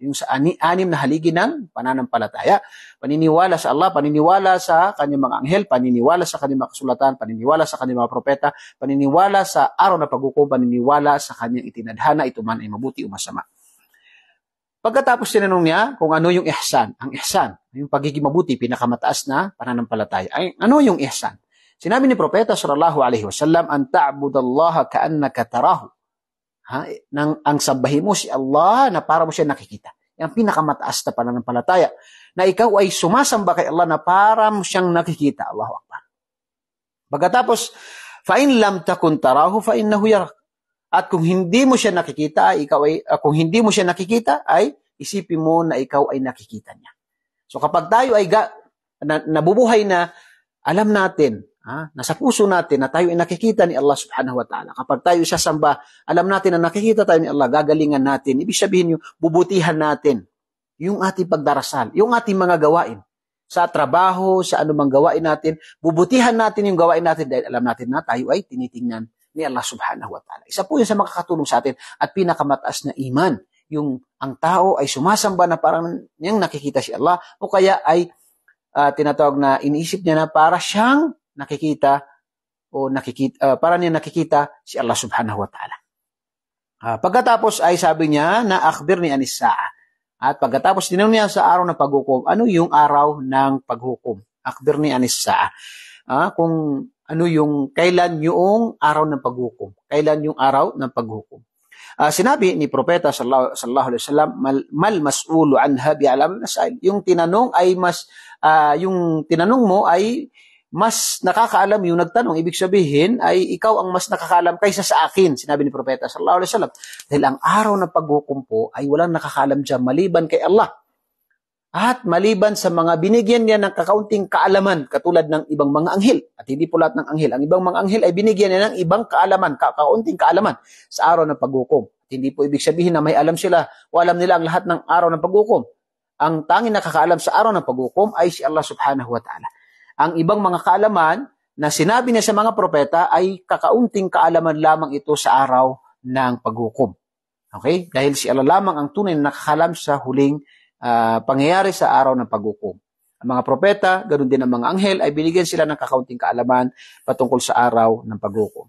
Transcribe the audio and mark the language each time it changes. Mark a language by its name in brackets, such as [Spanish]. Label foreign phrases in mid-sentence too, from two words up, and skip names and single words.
[Filipino] Yung sa anim na haligi ng pananampalataya, paniniwala sa Allah, paniniwala sa kanyang mga anghel, paniniwala sa kanyang mga kasulatan, paniniwala sa kanyang mga propeta, paniniwala sa araw na paghukom, paniniwala sa kanyang itinadhana, ito man ay mabuti o masama. Pagkatapos tinanong niya kung ano yung ihsan. Ang ihsan, yung pagiging mabuti, pinakamataas na pananampalataya. Ano yung ihsan? Sinabi ni Propeta [Arabic] صلى الله عليه وسلم، أن تعبد الله كأنك تراه. [Filipino] Ang sambahin mo si Allah na para mo siya nakikita. Yung pinakamataas na pananampalataya. Na ikaw ay sumasamba kay Allah na para mo siyang nakikita. [Arabic] الله أكبر. Pagkatapos, فإن لم تكن تراه فإنه يراك. [Filipino] At kung hindi mo siya nakikita, kung hindi mo siya nakikita, ay isipin mo na ikaw ay nakikita niya. So kapag tayo ay nabubuhay na alam natin, nasa puso natin na tayo ay nakikita ni Allah [Arabic] سبحانه وتعالى. [Filipino] Kapag tayo sasamba, alam natin na nakikita tayo ni Allah, gagalingan natin. Ibig sabihin yung bubutihan natin, yung ating pagdarasal, yung ating mga gawain. Sa trabaho, sa anumang gawain natin, bubutihan natin yung gawain natin dahil alam natin na tayo ay tinitingnan ni Allah [Arabic] سبحانه وتعالى. [Filipino] Isa po yun sa makakatulong sa atin at pinakamataas na iman. Yung ang tao ay sumasamba na parang niyang nakikita si Allah o kaya ay tinatawag na iniisip niya na para siyang nakikita o para niya nakikita si Allah [Arabic] سبحانه وتعالى. [Filipino] Pagkatapos ay sabi niya na [Arabic] أخبرني عن الساعة. [Filipino] At pagkatapos tinanong niya sa araw ng paghukom, ano yung araw ng paghukom? [Arabic] أخبرني عن الساعة. [Filipino] Kung ano yung kailan yung araw ng paghukom? Kailan yung araw ng paghukom? Sinabi ni Propeta [Arabic] صلى الله عليه وسلم، ما المسؤول عنها بأعلم من السائل. [Filipino] Yung tinanong mo ay mas nakakaalam yung nagtanong. Ibig sabihin ay ikaw ang mas nakakaalam kaysa sa akin, sinabi ni Propeta [Arabic] صلى الله عليه وسلم. [Filipino] Dahil ang araw ng paghukom po ay walang nakakaalam dyan maliban kay Allah. At maliban sa mga binigyan niya ng kakaunting kaalaman katulad ng ibang mga anghel. At hindi po lahat ng anghel. Ang ibang mga anghel ay binigyan niya ng ibang kaalaman, kakaunting kaalaman sa araw ng paghukom. At hindi po ibig sabihin na may alam sila o alam nila ang lahat ng araw ng paghukom. Ang tanging nakakaalam sa araw ng paghukom ay si Allah [Arabic] سبحانه وتعالى. [Filipino] Ang ibang mga kaalaman na sinabi niya sa mga propeta ay kakaunting kaalaman lamang ito sa araw ng paghukom. Okay? Dahil si Allah lamang ang tunay na nakakalam sa huling pangyayari sa araw ng paghukom. Ang mga propeta, ganoon din ang mga anghel, ay binigyan sila ng kakaunting kaalaman patungkol sa araw ng paghukom.